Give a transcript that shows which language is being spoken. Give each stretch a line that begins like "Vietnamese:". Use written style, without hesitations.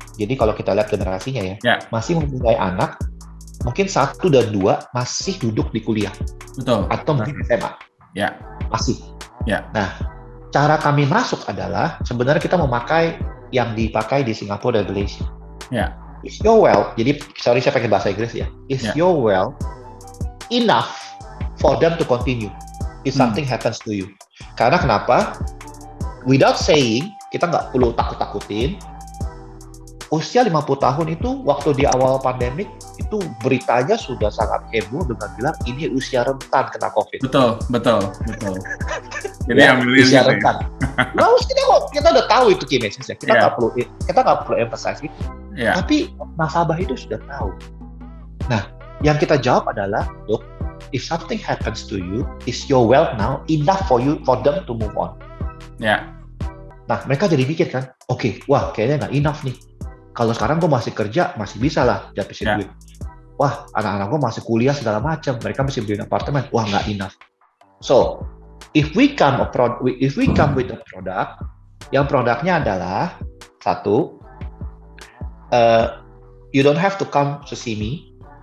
Indonesian: Jadi kalau kita lihat generasinya masih mempunyai anak, mungkin 1 dan 2 masih duduk di kuliah. Betul. Atau mungkin SMA. Ya. Masih. Ya. Nah, cara kami masuk adalah sebenarnya kita memakai yang dipakai di Singapore Regulation. Ya.
English: Is your wealth,
Indonesian: jadi sorry saya pakai bahasa Inggris ya.
English: Is your wealth enough for them to continue if something happens to you?
Indonesian: Karena kenapa?
English: Without saying,
Indonesian: kita nggak perlu takut-takutin. Usia 50 tahun itu waktu di awal pandemik itu beritanya sudah sangat heboh dengan bilang ini usia rentan kena COVID. Betul. Jadi usia rentan. Nah, kita udah tahu itu key message ya. Kita nggak perlu emphasize itu. Tapi nasabah itu sudah tahu. Nah, yang kita jawab adalah,
English: look, if something happens to you, is your wealth now enough for them to move on?
Indonesian: Ya. Nah, mereka jadi pikir kan, oke, wah kayaknya nggak enough nih. Kalau sekarang gue masih kerja, masih bisa lah dapetin duit. Wah, anak-anak gue masih kuliah segala macam, mereka masih beli apartemen, wah nggak enough.
English: So, if we come with a product,
Indonesian: yang produknya adalah satu,
English: you don't have to come to see me.